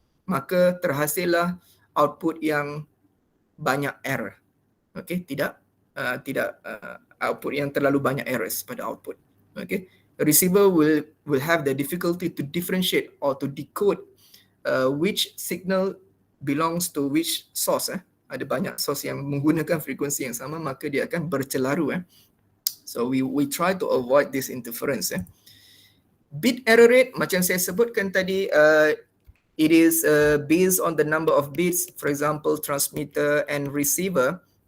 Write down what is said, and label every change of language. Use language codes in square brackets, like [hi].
[ms] Maka terhasillah output yang banyak error. Okay, tidak output yang terlalu banyak errors pada output. [en] Okay, receiver will have the difficulty to differentiate or to decode which signal belongs to which source. [ms] Ada banyak source yang menggunakan frekuensi yang sama, maka dia akan bercelaru. [en] So we try to avoid this interference. Bit error rate, [ms] macam saya sebutkan tadi, [en] it is based on the number of bits, for example, transmitter and receiver.